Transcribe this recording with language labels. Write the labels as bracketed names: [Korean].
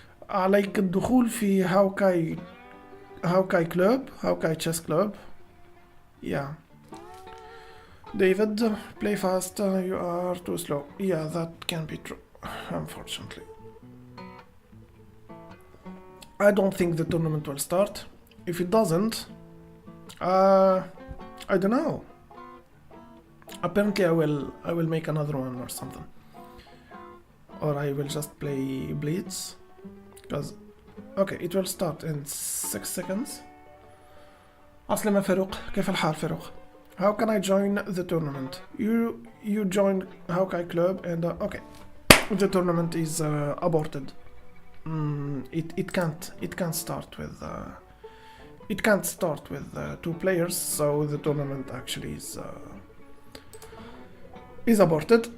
[Arabic] عليك الدخول في هاوكاي كلوب، هاوكاي تشيس كلوب. [English] Yeah. David, play fast, you are too slow. Yeah, that can be true, unfortunately. I don't think the tournament will start. If it doesn't, I don't know. Apparently I will make another one or something. Or I will just play Blitz. Because, okay, it will start in 6 seconds. [Arabic] عسلامة فاروق، كيف الحال فاروق? [English] How can I join the tournament? You join Hawkeye Club, and okay, the tournament is aborted. It can't start with 2 players, so the tournament actually is aborted.